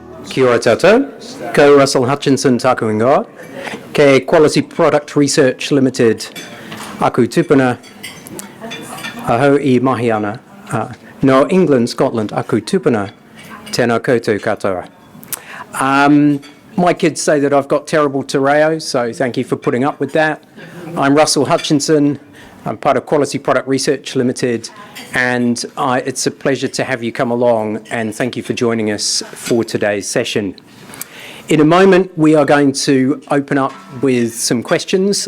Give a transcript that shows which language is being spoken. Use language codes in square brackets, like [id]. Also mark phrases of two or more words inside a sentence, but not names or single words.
[mi] Kia ora tātou, ko Russell Hutchinson tāku ingoa, ke Quality Product Research Limited, aku tupuna ahau I mahi ana, no England, Scotland, aku tupuna, tēnā koutou katoa. [en] My kids say that I've got terrible [mi] te reo, [en] so thank you for putting up with that. I'm Russell Hutchinson. I'm part of Quality Product Research Limited, and it's a pleasure to have you come along, and thank you for joining us for today's session. In a moment, we are going to open up with some questions.